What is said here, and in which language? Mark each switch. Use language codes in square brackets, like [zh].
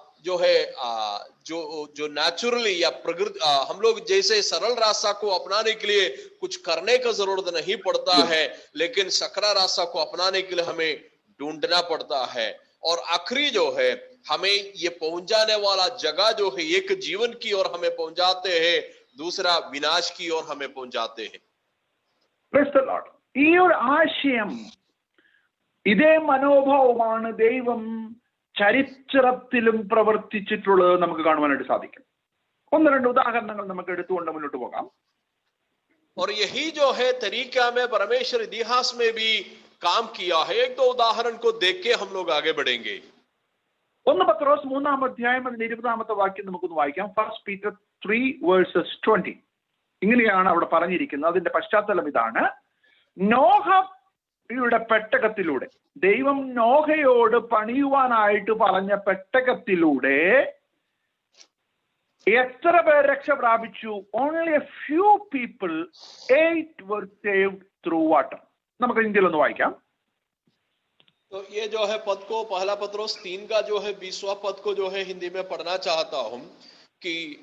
[hi] जो है जो नेचुरली या प्रकृति हम लोग जैसे सरल रास्ता को अपनाने के लिए कुछ करने का जरूरत नहीं पड़ता है, लेकिन सकरा रास्ता को अपनाने के लिए हमें ढूंढना पड़ता है। और आखिरी जो है हमें ये पहुंच जाने वाला जगह जो है एक जीवन की ओर हमें पहुंचाते हैं, दूसरा विनाश की ओर हमें पहुंचाते हैं। [en] Praise the Lord. [ml] ഈ ഒരു ആശയം, ഇതേ മനോഭാവമാണ് ദൈവം ചരിത്രത്തിലും പ്രവർത്തിച്ചിട്ടുള്ളത് നമുക്ക് കാണുവാനായിട്ട് സാധിക്കും. ഒന്ന് രണ്ട് ഉദാഹരണങ്ങൾ നമുക്ക് എടുത്തുകൊണ്ട് മുന്നോട്ട് പോകാം. [hi] और यही जो है तरीका में परमेश्वर इतिहास में भी काम किया है। एक दो उदाहरण को देख के हम लोग आगे बढ़ेंगे। [ml] 1 പത്രോസ് 3-ാം അധ്യായം 20-ാമത്തെ വാക്യം നമുക്കൊന്ന് വായിക്കാം. 1 Peter 3:20. ഇങ്ങനെയാണ് അവിടെ പറഞ്ഞിരിക്കുന്നത്. അതിന്റെ പശ്ചാത്തലം ഇതാണ്: നോഹയുടെ പെട്ടകത്തിലൂടെ, ദൈവം നോഹയോട് പണിയുവാനായിട്ട് പറഞ്ഞ പെട്ടകത്തിലൂടെ എത്ര പേർ രക്ഷ പ്രാപിച്ചു? [en] Only a few people, 8 were saved through water. [ml] നമുക്ക് ഇന്ത്യയിൽ ഒന്ന് വായിക്കാം. [hi] तो ये जो है पद को, पहला पत्रोस 3 का जो है 20वां पद को जो है हिंदी में पढ़ना चाहता हूं कि